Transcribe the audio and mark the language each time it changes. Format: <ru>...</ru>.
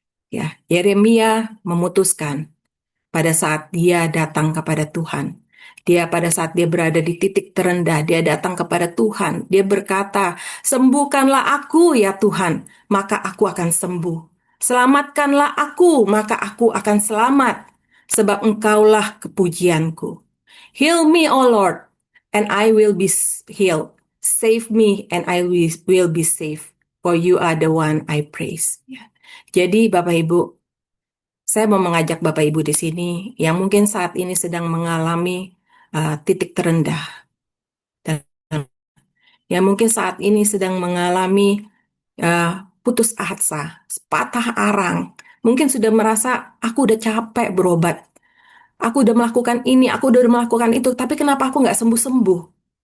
<id>Ya, Yeremia memutuskan pada saat dia datang kepada Tuhan. Pada saat dia berada di titik terendah, dia datang kepada Tuhan. Dia berkata, "Sembuhkanlah aku ya Tuhan, maka aku akan sembuh. Selamatkanlah aku, maka aku akan selamat, sebab Engkaulah kepujianku.</id> <en>Heal me, O Lord, and I will be healed. Save me, and I will be safe, for you are the one I praise."</en> <id>Ya. Jadi Bapak Ibu, saya mau mengajak Bapak Ibu di sini yang mungkin saat ini sedang mengalami titik terendah, dan yang mungkin saat ini sedang mengalami putus asa, patah arang, mungkin sudah merasa aku udah capek berobat, aku udah melakukan ini, aku udah melakukan itu, tapi kenapa aku nggak sembuh-sembuh?</id>